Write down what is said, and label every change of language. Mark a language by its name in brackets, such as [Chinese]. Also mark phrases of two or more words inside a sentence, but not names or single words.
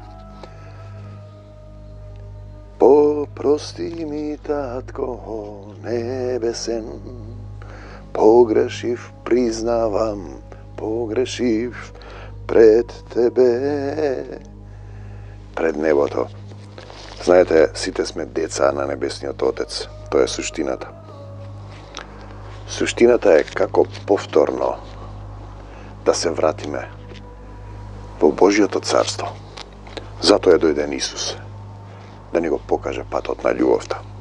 [Macedonian] Прости ми, Татко небесен, погрешив, признавам, погрешив пред Тебе, пред небото. Знаете, сите сме деца на Небесниот Отец. Тоа е суштината. Суштината е како повторно да се вратиме во Божјото царство. Затоа е дојден Исус, да ни го покаже патот на љубовта.